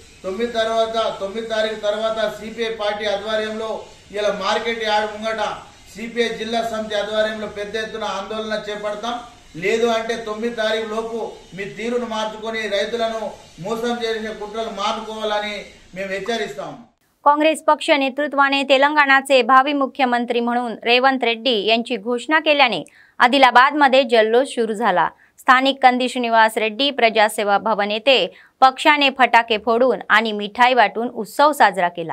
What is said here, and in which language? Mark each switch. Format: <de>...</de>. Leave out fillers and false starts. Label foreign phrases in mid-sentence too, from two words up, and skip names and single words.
<te>9 తారీఖు తర్వాత సిపిఐ పార్టీ ఆధ్వర్యంలో ఇలా మార్కెట్ యార్డ్ ముంగట సిపిఐ జిల్లా సమితి ఆధ్వర్యంలో పెద్ద ఎత్తున ఆందోళన చేపడతాం. లేదు అంటే 9 తారీఖు లోపు మీ తీరును మార్చుకొని రైతులను मोसम చేసే కుట్రలు మానుకోవాలని మేము హెచ్చరిస్తాం.</te> <mr>काँग्रेस पक्ष नेतृत्वाने तेलंगणाचे भावी मुख्यमंत्री म्हणून रेवंत रेड्डी यांची घोषणा केल्याने आदिलाबादमध्ये जल्लोष सुरू झाला. स्थानिक कंदी श्रीनिवास रेड्डी प्रजासेवा भवन येथे पक्षाने फटाके फोडून आणि मिठाई वाटून उत्सव साजरा केला.</mr>